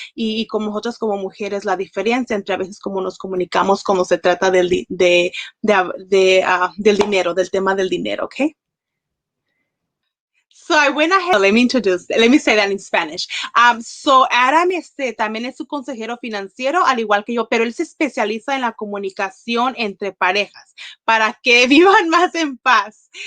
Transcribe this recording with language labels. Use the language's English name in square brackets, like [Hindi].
[Spanish] Y como nosotros como mujeres, la diferencia entre a veces cómo nos comunicamos cuando se trata del dinero, del tema del dinero, ¿ok? [English] So I went ahead, let me say that in Spanish. [Spanish] So Adam también es su consejero financiero, al igual que yo, pero él se especializa en la comunicación entre parejas para que vivan más en paz.